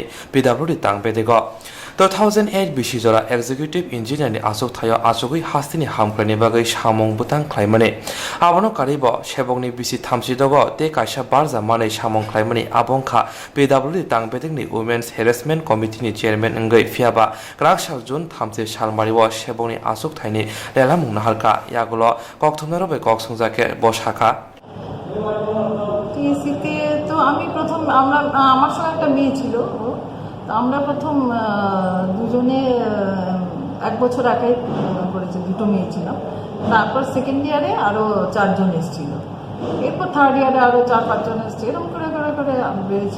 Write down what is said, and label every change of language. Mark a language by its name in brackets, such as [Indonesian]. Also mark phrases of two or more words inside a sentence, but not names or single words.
[Kok Borok] PWD tangbedego 2008 bishijora [English] Executive Engineer [Kok Borok] ni asuk thayo asugui Hastini hamklani bagai samong butang khlaimani abono karibo shebongni bisi thamsidogo te kaisa barja manai samong khlaimani abongkha PWD tangbedegni Women's Harassment Committee ni Chairman ngai fiaba Krakshal Jun Thamse Shalmariwo shebongni asuk thaini lela mungnaharka yagulo kokthumnarobe koksungjake bosaka [Bangla] টিএসসিতে তো আমি প্রথম আমার সঙ্গে একটা মেয়ে ছিল, তো আমরা প্রথম দুজনে 1 বছর আগে করেছি, 2টো মেয়ে ছিলাম। তারপর [English] second year [Bangla] আরও 4 জন এসেছিল, এরপর [English] third year [Bangla] আরও 4-5 জন এসছে, এরকম করে বেড়েছে।